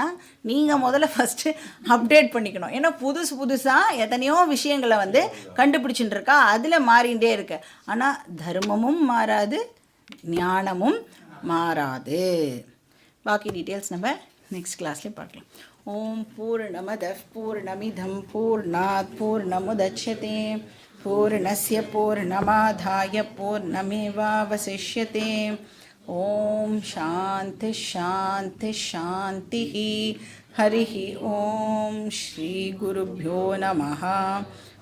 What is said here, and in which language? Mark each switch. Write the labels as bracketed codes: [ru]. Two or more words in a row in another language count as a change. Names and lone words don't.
[ta] நீங்கள் முதல்ல [en] first update [ta] பண்ணிக்கணும். ஏன்னா புதுசாக எத்தனையோ விஷயங்களை வந்து கண்டுபிடிச்சிட்டு இருக்கா, அதில் மாறிகிட்டே இருக்கு. ஆனால் தர்மமும் மாறாது, ஞானமும் மாறாது. பாக்கி டீட்டெயில்ஸ் நம்ம [en] next classleye [ta] பார்க்கலாம். [sa] ॐ पूर्णमदः पूर्णमिदं पूर्णात् पूर्णमुदच्यते पूर्णस्य पूर्णमादाय पूर्णमेवावशिष्यते. ॐ शान्ति शान्ति शान्ति. हरि ॐ श्री गुरुभ्यो नमः.